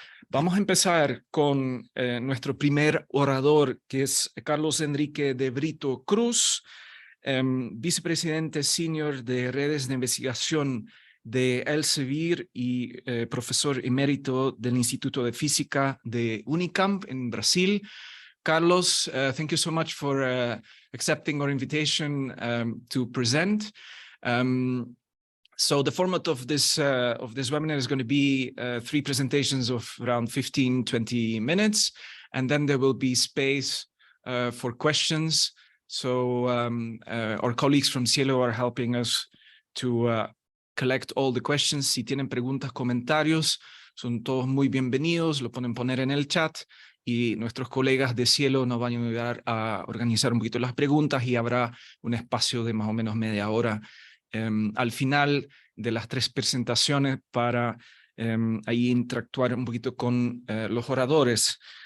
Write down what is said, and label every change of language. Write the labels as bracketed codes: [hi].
[es] Vamos a empezar con nuestro primer orador, que es Carlos Henrique de Brito Cruz, vicepresidente senior de redes de investigación de Elsevier y profesor emérito del Instituto de Física de Unicamp en Brasil. [en] Carlos, thank you so much for accepting our invitation to present. So the format of this webinar is going to be three presentations of around 15-20 minutes, and then there will be space for questions. So our colleagues from SciELO are helping us to collect all the questions. [es] Si tienen preguntas, comentarios, son todos muy bienvenidos, lo pueden poner en el chat y nuestros colegas de SciELO nos van a ayudar a organizar un poquito las preguntas y habrá un espacio de más o menos media hora al final de las tres presentaciones para ahí interactuar un poquito con los oradores.